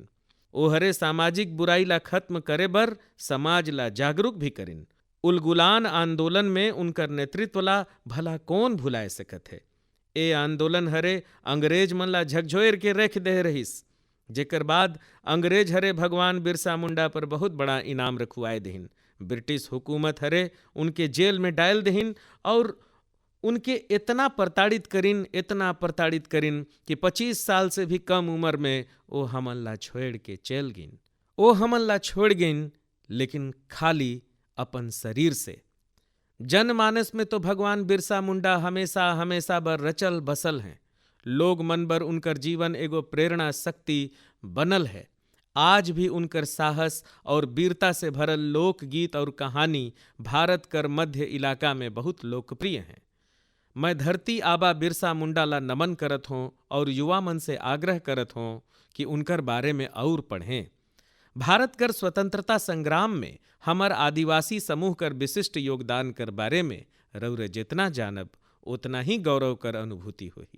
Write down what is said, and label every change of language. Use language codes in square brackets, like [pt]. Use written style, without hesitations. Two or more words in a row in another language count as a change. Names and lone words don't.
[sck] ओ हरे सामाजिक बुराई ला खत्म करे बर समाज ला जागरूक भी करिन। उलगुलान आंदोलन में उनकर नेतृत्व ला भला कौन भुलाए सकत है। ए आंदोलन हरे अंग्रेज मन ला झकझोर के रख दे रहिस, जेकर बाद अंग्रेज हरे भगवान बिरसा मुंडा पर बहुत बड़ा इनाम रखुआए देहिन। ब्रिटिश हुकूमत हरे उनके जेल में डाल देहिन और उनके इतना प्रताड़ित करिन कि 25 साल से भी कम उम्र में ओ हमन ला छोड़ के चल गिन। ओ हमन ला छोड़ गिन लेकिन खाली अपन शरीर से। जनमानस में तो भगवान बिरसा मुंडा हमेशा हमेशा बर रचल बसल हैं। लोग मन बर उनकर जीवन एगो प्रेरणा शक्ति बनल है। आज भी उनकर साहस और वीरता से भरल लोकगीत और कहानी भारत कर मध्य इलाका में बहुत लोकप्रिय हैं। मैं धरती आबा बिरसा मुंडा ला नमन करत हूँ और युवा मन से आग्रह करत हूँ कि उनकर बारे में और पढ़ें। भारत कर स्वतंत्रता संग्राम में हमर आदिवासी समूह कर विशिष्ट योगदान कर बारे में रउरे जितना जानब उतना ही गौरव कर अनुभूति होही।